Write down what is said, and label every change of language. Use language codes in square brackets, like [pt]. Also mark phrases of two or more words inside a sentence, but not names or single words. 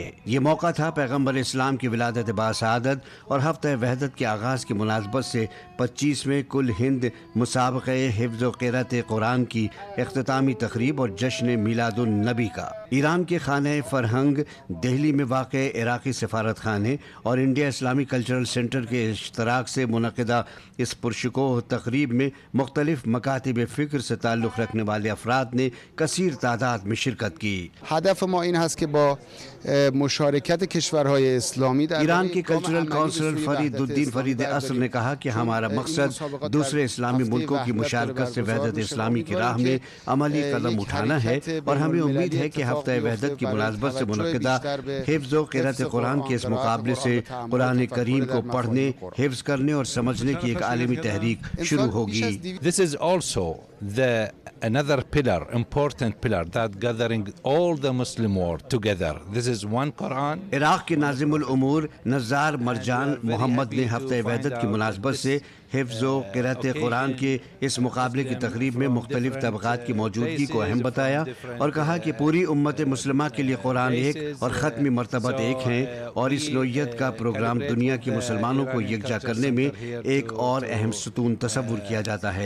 [ur] یہ موقع تھا پیغمبر اسلام کی ولادت باسعادت اور ہفتہ وحدت کے آغاز کی مناسبت سے 25ویں کل ہند مسابقہ حفظ و قرأت قرآن کی اختتامی تقریب اور جشن میلاد النبی کا۔ ایران کے خانہ فرہنگ، دہلی میں واقع عراقی سفارت خانے اور انڈیا اسلامک کلچرل سینٹر کے اشتراک سے منعقدہ اس پرشکوہ تقریب میں مختلف مکاتب فکر سے تعلق رکھنے والے افراد نے کثیر تعداد میں شرکت کی۔ [fa] هدف ما این هست که با مشارکت کشورهای اسلامی در [ur] ایران کے کلچرل کونسلر فرید الدین فرید اصل نے کہا کہ ہمارا مقصد دوسرے اسلامی ملکوں کی مشارکت سے وحدت اسلامی کی راہ میں عملی قدم اٹھانا ہے، اور ہمیں امید ہے کہ ہفتہ وحدت کی مناسبت سے منعقدہ حفظ و قرأت قرآن کے اس مقابلے سے قرآن کریم کو پڑھنے، حفظ کرنے اور سمجھنے کی ایک عالمی تحریک شروع ہوگی۔ [en] This is also another pillar, important pillar, that gathering all the Muslim world together. This is one Quran. [ur] عراق کے ناظم الامور نزار مرجان محمد نے ہفتہ وحدت کی مناسبت سے حفظ و قرأت قرآن کے اس مقابلے کی تقریب میں مختلف طبقات کی موجودگی کو اہم بتایا اور کہا کہ پوری امت مسلمہ کے لیے قرآن ایک اور ختمی مرتبت ایک ہیں، اور اس نوعیت کا پروگرام دنیا کے مسلمانوں کو یکجا کرنے میں ایک اور اہم ستون تصور کیا جاتا ہے۔